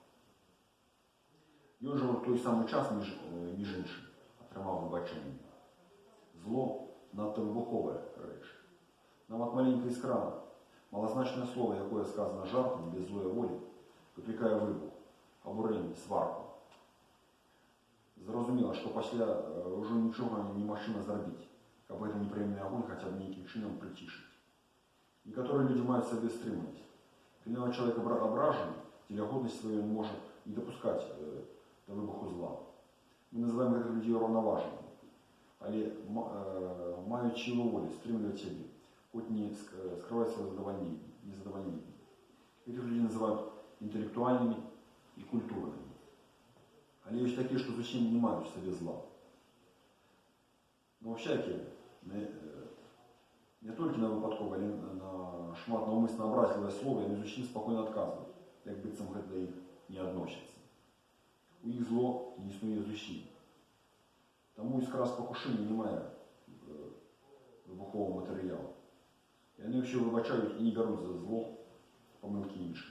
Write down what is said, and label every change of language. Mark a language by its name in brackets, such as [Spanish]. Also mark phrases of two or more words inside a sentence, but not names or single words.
[Ukrainian] І він же в той самий час, між іншим, отримав вибачення. Зло надто вибухова реч. Нам от маленької іскра, малозначне слово, яке сказано жартом, без злої волі, викликає вибух, обурення, сварку. [Belarusian] зразумела, што пасля ўжо нічога немагчыма зрабіць, каб гэты непрыемны агонь хаця б нейкім чынам прыцішыць. Некаторыя людзі маюць сабе стрымаць. Калі нават чалавек абражаны, дзеля годнасці сваёй ён можа не дапускаць да выбуху зла. Мы называем гэтых людзей раўнаважнымі, але маюць сілу волі стрымліваць сябе, хоць не скрываць сваё незадавальненне. Гэтых людзей называюць інтэлектуальнымі і культурнымі. Але ёсць такія, што зусім не маюць в сабе зла. [Russian] Но всякие, [Belarusian] не толькі на выпадковае, але на шмат наўмысна абразлівае слова, яны зусім спакойна адказваюць, як быццам гэта да іх не адносіцца. У іх зло не існуе зусім. Таму іскра спакушэння не мае выбухового матэрыялу. Яны ўсё выбачаюць і не бяруць за зло памылкі іншых.